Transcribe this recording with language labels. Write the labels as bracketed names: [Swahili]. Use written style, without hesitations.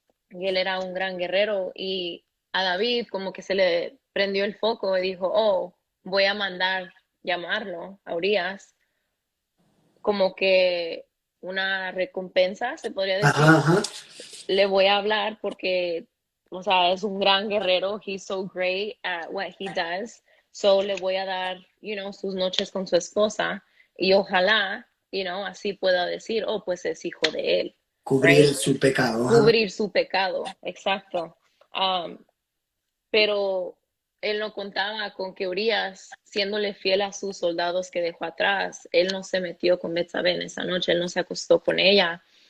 [Spanish] Y él era un gran guerrero, y a David como que se le prendió el foco y dijo, oh, voy a mandar llamarlo a Urias como que una recompensa, se podría Ajá, decir. ajá. Le voy a hablar porque, o sea, es un gran guerrero. [English] He's so great at what he does. [Spanish] So le voy a dar, sus noches con su esposa, y ojalá, así pueda decir, oh, pues es hijo de él, Cubrir [English] right? [Spanish] su pecado, ajá. Cubrir su pecado, exacto. Um, pero él no contaba con que Urias, siéndole fiel a sus soldados que dejó atrás, él no se metió con Betsabé en esa noche, él no se acostó con ella.